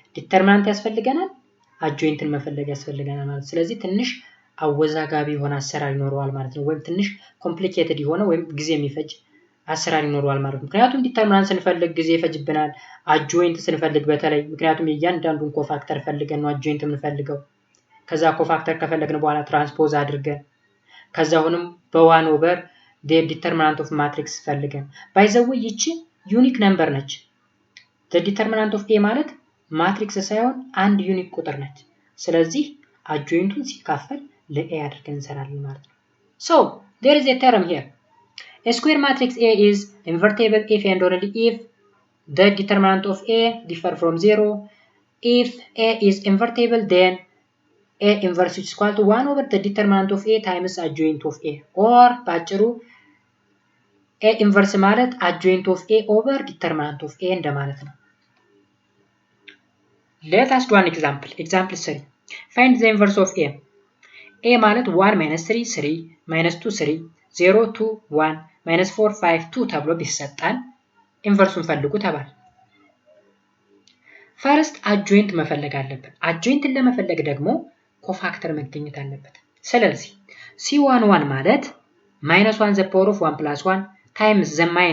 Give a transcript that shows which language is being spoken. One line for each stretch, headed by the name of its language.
Amharic: ዲተርሚናንት ያስፈልገናል፣ አጆይንትን መፈለግ ያስፈልገናል ማለት። ስለዚህ ትንሽ አወዛጋቢ የሆነ አሰራር ይኖረዋል ማለት ነው። ወይም ትንሽ ኮምፕሊኬትድ የሆነ ወይም ጊዜ የሚፈጅ አሰራር ይኖረዋል ማለት ነው። ምክንያቱም ዲተርሚናንት ስንፈልግ ጊዜ ይፈጅብናል፣ አጆይንት ስንፈልግ በተለይ ምክንያቱም እያንዳንዱን ኮፋክተር ፈልገን ነው አጆይንት የምንፈልገው። ከዛ ኮፋክተር ከፈለግን በኋላ ትራንስፖዝ አድርገን ከዛ አሁንም በ1 ኦቨር the determinant of matrix ፈልገን by the way ይቺ ዩኒክ ነምበር ነች። the determinant of a ማለት ማትሪክስ ሳይሆን አንድ ዩኒክ ቁጥር ነች። ስለዚህ አጆይንቱን ሲካፈል ለa አድርገን እንሰራለን ማለት ነው። so there is a term here.
English: A square matrix A is invertible if and only if the determinant of A differ from 0. If A is invertible, then A inverse is equal to 1 over the determinant of A times adjoint of A. Or ባጭሩ A inverse ማለት adjoint of A over determinant of A እንደማለት ነው። Let us do an example. Example 3. Find the inverse of A.
Amharic: A ማለት 1 minus 3 3 minus 2 3 0 2 1 minus 4 5 2 ተብሎ ቢሰጣን ኢንቨርሱን ፈልጉ ተባለ። ፈርስት አጆይንት መፈለግ አለብን። አጆይንትን ለመፈለግ ደግሞ ኮፋክተር መገኘት አለበት። ስለዚህ C11 ማለት -1 the power of 1 plus 1 times the